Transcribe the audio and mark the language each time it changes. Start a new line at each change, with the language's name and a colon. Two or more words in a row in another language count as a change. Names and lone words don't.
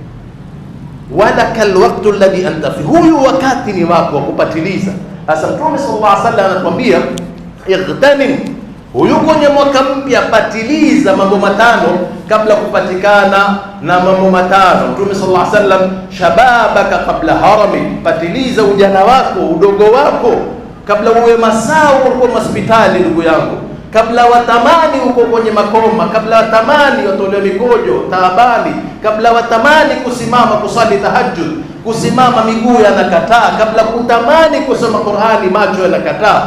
Arabic: ولك الوقت الذي أنت فيه,
Swahili: huyu wakati ni wako wa kupatiliza. Sasa Mtume
Arabic: صلى الله عليه وسلم
Swahili: anatuambia ightanim, huyu kwenye mwaka mpya patiliza mambo matano kabla kupatikana na mambo matano.
Arabic: Mtume صلى الله عليه وسلم، شبابك قبل هرمك,
Swahili: patiliza ujana wako, udogo wako kabla uwe masao uko hospitali ndugu yangu, kabla watamani uko kwenye makoma, kabla watamani watolewe mikojo taabani, kabla watamani kusimama kusali tahajjud, kusimama miguu yanakataa, kabla kutamani kusoma Qur'ani macho yanakataa.